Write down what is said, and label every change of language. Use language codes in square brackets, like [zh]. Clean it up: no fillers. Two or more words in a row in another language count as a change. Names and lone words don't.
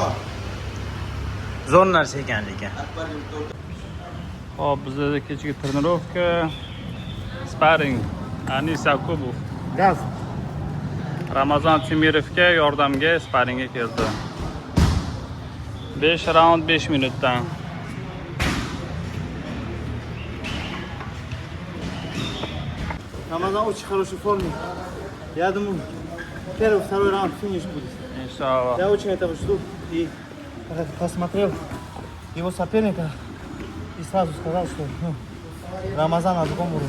[uz] Zo'r narsa ekan lekin. Hop, bizda kechki trenirovka, sparring, Anis Yakubov. Gaz. Ramazon Temirovga yordamga sparringga keldi. 5 raund 5 minutdan. [ru] Рамазан очень хорошей форме. Я думаю, первый, второй раунд финиш будет. [ar] Inshaalloh. [ru] Я очень этого жду. И посмотрел его соперника и сразу сказал, что Рамазан на другом уровне.